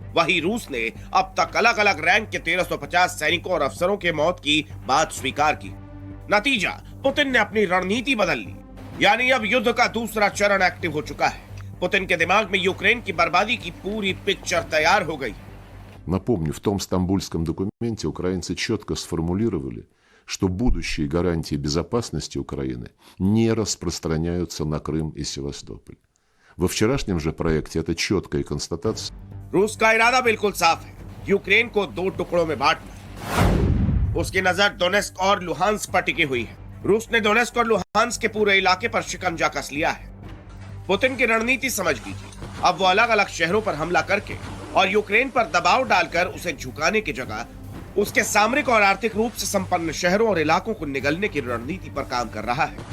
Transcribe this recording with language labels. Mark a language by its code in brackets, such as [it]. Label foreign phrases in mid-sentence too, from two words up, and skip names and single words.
[hi] वहीं रूस ने अब तक अलग अलग रैंक के 1350 सैनिकों और अफसरों के मौत की बात स्वीकार की। नतीजा, पुतिन ने अपनी रणनीति बदल ली। यानी अब युद्ध का दूसरा चरण एक्टिव हो चुका है। पुतिन के दिमाग में यूक्रेन की बर्बादी की पूरी पिक्चर तैयार हो गई। [ru] Напомню, в том стамбульском документе украинцы четко сформулировали, что будущие гарантии безопасности Украины не распространяются на Крым и Севастополь. Во вчерашнем же проекте это четкая констатация. [hi] रूस का इरादा बिल्कुल साफ है, यूक्रेन को 2 टुकड़ों में बांटना। उसकी नजर डोनेस्क और लुहांस्क पर टिकी हुई है। रूस ने डोनेस्क और लुहांस्क के पूरे इलाके पर शिकंजा कस लिया है। पुतिन की रणनीति समझ लीजिए। अब वो अलग अलग शहरों पर हमला करके और यूक्रेन पर दबाव डालकर उसे झुकाने की जगह उसके सामरिक और आर्थिक रूप से संपन्न शहरों और इलाकों को निगलने की रणनीति पर काम कर रहा है।